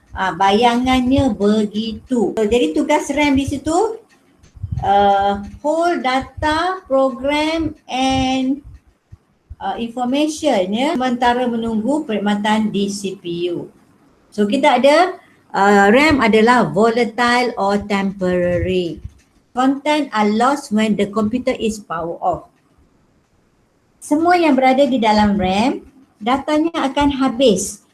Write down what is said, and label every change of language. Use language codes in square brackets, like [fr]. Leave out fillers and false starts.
[ms] Bayangannya begitu. So, jadi tugas RAM di situ [en] hold data, program and information [ms] ya, sementara menunggu perkhidmatan di CPU. So kita ada RAM adalah volatile or temporary. [en] Content are lost when the computer is power off. [ms] Semua yang berada di dalam RAM, datanya akan habis.